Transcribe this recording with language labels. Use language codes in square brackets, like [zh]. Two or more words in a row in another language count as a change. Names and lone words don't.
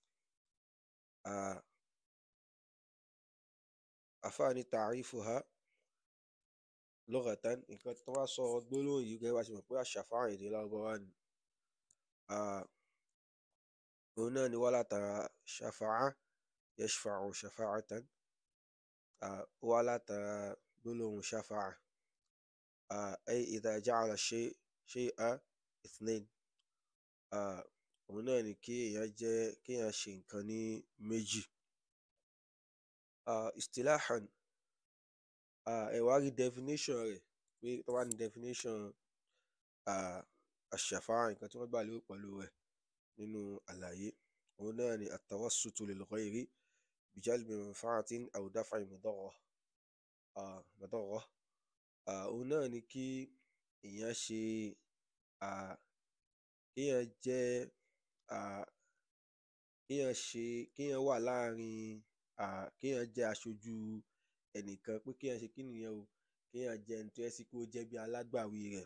[yo] Afá ní [ar] تعريفها لغة, [yo] nǹkan tó wá sọ gbólóhùn yìí gẹ́gẹ́ bá ṣe mọ̀ pé ash-shafa'a èdè Lárúbáwá ni. òun náà ni wá látara [ar] شفع يشفع شفاعة, [yo] wá látara gbólóhùn [ar] شفع أي إذا جعل الشيء اثنين. [yo] Òun náà ni kéèyàn ṣe nǹkan ní méjì. Istilahan, ẹ wá rí definition rẹ̀, pé tó bá ní definition ash-shafa'a, nǹkan tí wọ́n gbà lérò pẹ̀lú rẹ̀ nínú àlàyé, òun náà ni [ar] التوسط للغير بجلب منفعة أو دفع مضرة. [yo] Òun náà ni kí èèyàn ṣe kéèyàn wà láàrin, kéèyàn jẹ́ aṣojú ẹnìkan, pé kéèyàn ṣe kí nìyẹn o, kéèyàn jẹ́ ẹni tó yẹ sí pé ó jẹ́ bí alágbàwí rẹ̀.